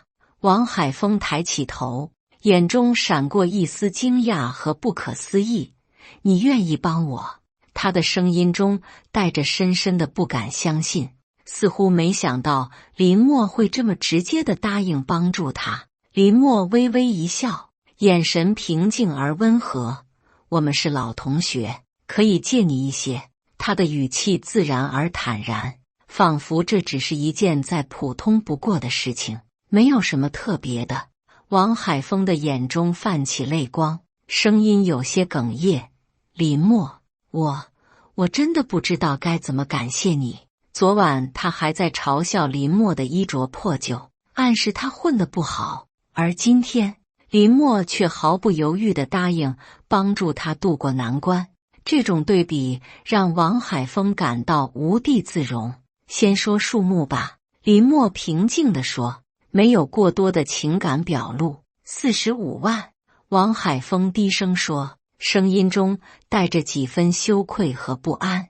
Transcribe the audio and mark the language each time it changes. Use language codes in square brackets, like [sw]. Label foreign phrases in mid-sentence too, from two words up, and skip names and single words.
[zh] 王海峰抬起頭，眼中閃過一絲驚訝和不可思議。你願意幫我？他的聲音中帶着深深的不敢相信，似乎沒想到林默會這麼直接地答應幫助他。林默微微一笑，眼神平靜而溫和。我們是老同學，可以借你一些。他的語氣自然而坦然，仿佛這只是一件再普通不過的事情，沒有什麼特別的。王海峰的眼中泛起淚光，聲音有些哽咽。林默，我真的不知道該怎麼感謝你。昨晚他還在嘲笑林默的衣着破舊，暗示他混得不好，而今天林默卻毫不猶豫地答應幫助他渡過難關。這種對比讓王海峰感到無地自容。先說數目吧，林默平靜地說，沒有過多的情感表露。45萬。王海峰低聲說，聲音中帶着幾分羞愧和不安。